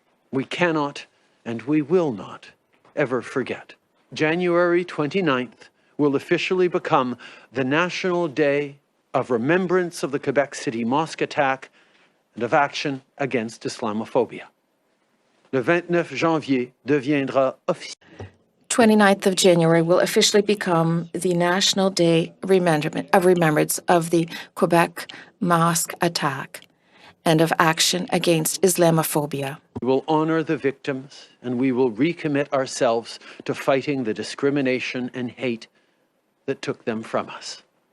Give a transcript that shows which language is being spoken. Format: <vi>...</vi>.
<en>We cannot and we will not ever forget. January 29th will officially become the National Day of Remembrance of the Quebec City mosque attack and of action against Islamophobia.</en> <fr>Le 29 janvier deviendra officiel.</fr> <en>29th of January will officially become the National Day of Remembrance of the Quebec mosque attack and of action against Islamophobia. We will honor the victims and we will recommit ourselves to fighting the discrimination and hate that took them from us.</en>